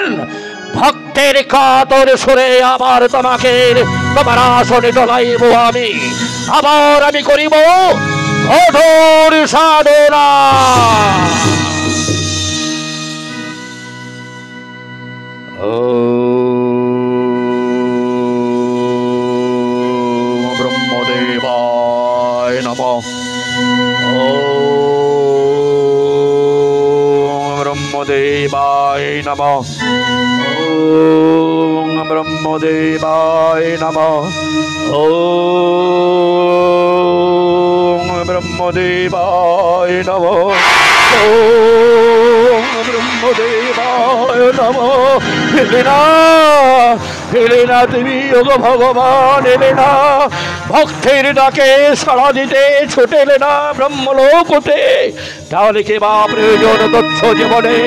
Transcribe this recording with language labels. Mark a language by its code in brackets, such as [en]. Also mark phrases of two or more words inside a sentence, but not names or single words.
[bn] ভক্তের কাতর সুরে আবার তোমাকে তোমার আসনে ডলাইব আমি, আবার আমি করিব কঠোর সাধনা। [sa] ওম ব্রহ্মদেবায় নমঃ। ওম ব্রহ্মদেবায় নমঃ। ওম ব্রহ্মদেবায় নমঃ। ওম ব্রহ্মদেবায় নমঃ। ওম ব্রহ্মদেবায় নমঃ। [bn] এলে না তুমি ওগো ভগবান, এলে না ভক্তের ডাকে সাড়া দিতে ছুটেলে না ব্রহ্মলোকতে। তাহলে কে বা প্রয়োজন তুচ্ছ জীবনের?